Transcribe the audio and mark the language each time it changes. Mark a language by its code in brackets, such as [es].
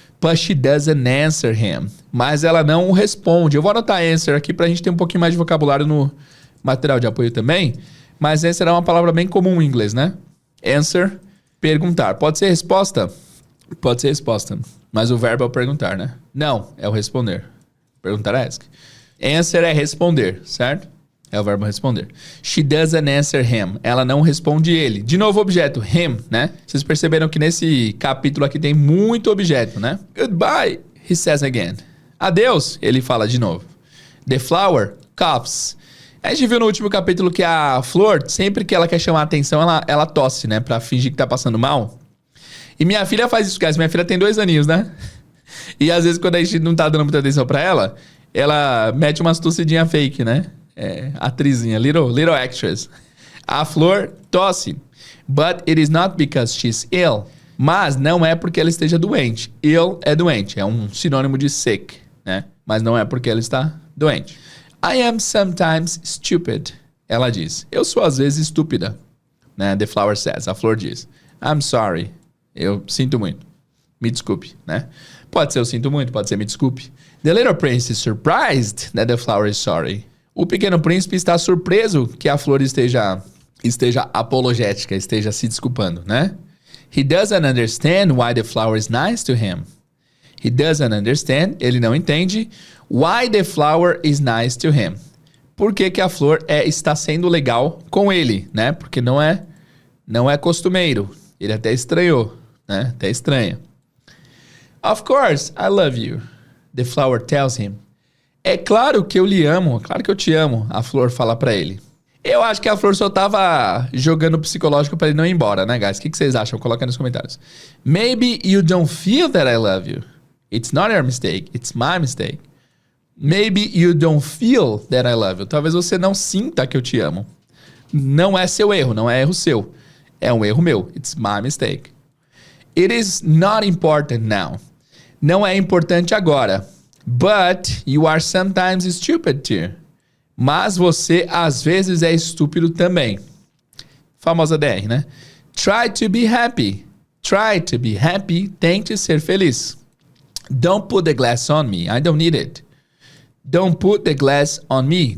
[en] But she doesn't answer him. [pt] Mas ela não o responde. Eu vou anotar answer aqui pra gente ter um pouquinho mais de vocabulário no material de apoio também. Mas answer é uma palavra bem comum em inglês, né? Answer, perguntar. Pode ser resposta? Pode ser resposta. Mas o verbo é o perguntar, né? Não, é o responder. Perguntar é ask. Answer é responder, certo? É o verbo responder. [en] She doesn't answer him. [pt] Ela não responde ele. De novo, objeto. Him, né? Vocês perceberam que nesse capítulo aqui tem muito objeto, né? [en] Goodbye, he says again. [pt] Adeus, ele fala de novo. [en] The flower coughs. [pt] A gente viu no último capítulo que a flor, sempre que ela quer chamar a atenção, ela tosse, né? Pra fingir que tá passando mal. E minha filha faz isso, guys. Minha filha tem 2 aninhos, né? E às vezes quando a gente não tá dando muita atenção pra ela, ela mete umas tossidinhas fake, né? Atrizinha, [en] little actress. [pt] A flor tosse. [en] But it is not because she's ill. [pt] Mas não é porque ela esteja doente. Ill é doente, é um sinônimo de sick, né? Mas não é porque ela está doente. [en] I am sometimes stupid. [pt] Ela diz. Eu sou às vezes estúpida. Né? [en] The flower says. [pt] A flor diz. [en] I'm sorry. [pt] Eu sinto muito. Me desculpe, né? Pode ser eu sinto muito, pode ser me desculpe. [en] The little prince is surprised that the flower is sorry. [pt] O pequeno príncipe está surpreso que a flor esteja apologética, esteja se desculpando, né? [en] He doesn't understand why the flower is nice to him. He doesn't understand, [pt] ele não entende, [en] why the flower is nice to him. [pt] Por que a flor está sendo legal com ele, né? Porque não é costumeiro. Ele até estranhou, né? Até estranha. [en] Of course, I love you. The flower tells him. [pt] É claro que eu lhe amo, é claro que eu te amo, a flor fala pra ele. Eu acho que a flor só tava jogando psicológico pra ele não ir embora, né, guys? O que vocês acham? Coloca aí nos comentários. [en] Maybe you don't feel that I love you. It's not your mistake, it's my mistake. Maybe you don't feel that I love you. [pt] Talvez você não sinta que eu te amo. Não é seu erro, não é erro seu. É um erro meu. [en] It's my mistake. It is not important now. [pt] Não é importante agora. [en] But you are sometimes stupid too. [pt] Mas você às vezes é estúpido também. Famosa DR, né? [en] Try to be happy. Try to be happy. [pt] Tente ser feliz. [en] Don't put the glass on me. I don't need it. Don't put the glass on me.